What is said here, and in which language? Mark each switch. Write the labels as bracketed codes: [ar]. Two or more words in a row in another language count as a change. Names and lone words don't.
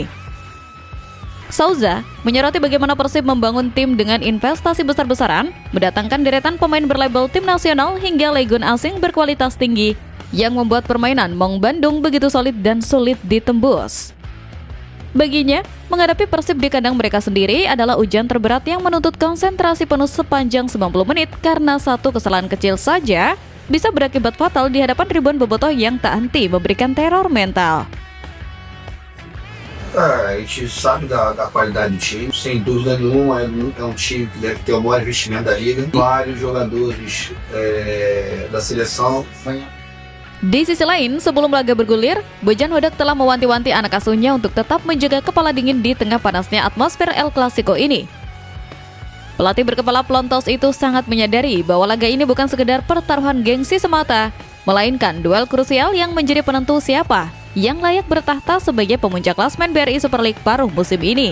[id] Souza menyoroti bagaimana Persib membangun tim dengan investasi besar-besaran, mendatangkan deretan pemain berlabel tim nasional hingga legion asing berkualitas tinggi, yang membuat permainan Maung Bandung begitu solid dan sulit ditembus. Baginya, menghadapi Persib di kandang mereka sendiri adalah ujian terberat yang menuntut konsentrasi penuh sepanjang 90 menit karena satu kesalahan kecil saja bisa berakibat fatal di hadapan ribuan bobotoh yang tak henti memberikan teror mental. [pt] A gente sabe da qualidade do time, sem dúvida nenhuma, é time que deve ter o maior investimento da liga. Vários jogadores da seleção. [id] Di sisi lain, sebelum laga bergulir, Bojan Hodak telah mewanti-wanti anak asuhnya untuk tetap menjaga kepala dingin di tengah panasnya atmosfer El Clasico ini. Pelatih berkepala pelontos itu sangat menyadari bahwa laga ini bukan sekedar pertaruhan gengsi semata, melainkan duel krusial yang menjadi penentu siapa yang layak bertahta sebagai pemuncak klasmen BRI Super League paruh musim ini.